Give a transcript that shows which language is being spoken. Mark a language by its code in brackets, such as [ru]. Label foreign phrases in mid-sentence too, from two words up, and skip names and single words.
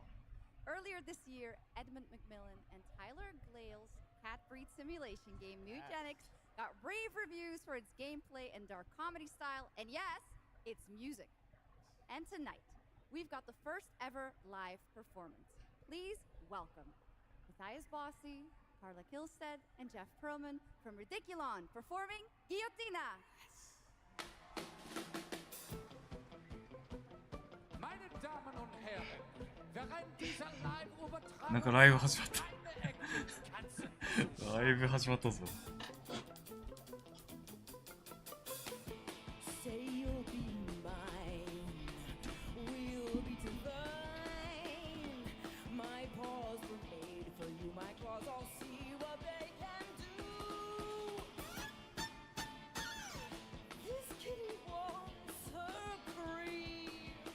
[en] Earlier this year, Edmund McMillan and Tyler Glale's cat breed simulation game, Mugenics, got rave reviews for its gameplay and dark comedy style, and yes, its music. And tonight, we've got the first ever live performance. Please welcome Matthias Bossi, Carla Kilstead, and Jeff Perlman from Ridiculon performing Guillotina. [de] Meine Damen und Herren, während dieser Live-Übertragung [ja] なんかライブ始まったライブ始まったぞ。 [en] Say you'll be mine, we'll be divine. My paws were made for you, my claws all see what they can do. This kitty wants her cream.